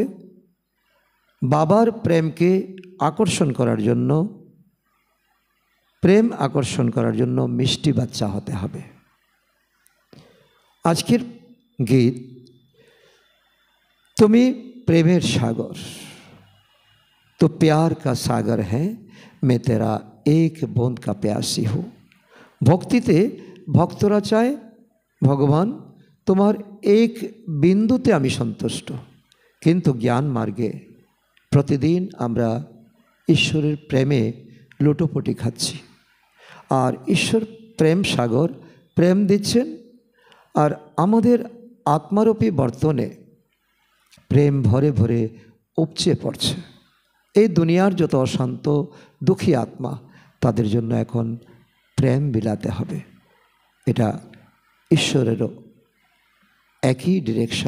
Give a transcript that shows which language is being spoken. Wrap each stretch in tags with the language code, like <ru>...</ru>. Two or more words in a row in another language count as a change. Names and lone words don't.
<bn>বাবার প্রেমকে আকর্ষণ করার জন্য, প্রেম আকর্ষণ করার জন্য মিষ্টি বাচ্চা হতে হবে। আজকের গীত, তুমি প্রেমের সাগর,</bn> <hi>तो प्यार का सागर है, मैं तेरा एक बूंद का प्यासी हूँ।</hi> <bn>ভক্তিতে ভক্তরা চায় ভগবান তোমার এক বিন্দুতে আমি সন্তুষ্ট, কিন্তু জ্ঞান মার্গে প্রতিদিন আমরা ঈশ্বরের প্রেমে লুটোপুটি খাচ্ছি। আর ঈশ্বর প্রেম সাগর প্রেম দিচ্ছেন আর আমাদের আত্মারূপী বর্তনে প্রেম ভরে ভরে উপচে পড়ছে। এই দুনিয়ার যত অশান্ত দুঃখী আত্মা তাদের জন্য এখন প্রেম বিলাতে হবে। এটা ঈশ্বরেরও একই ডিরেকশন।</bn>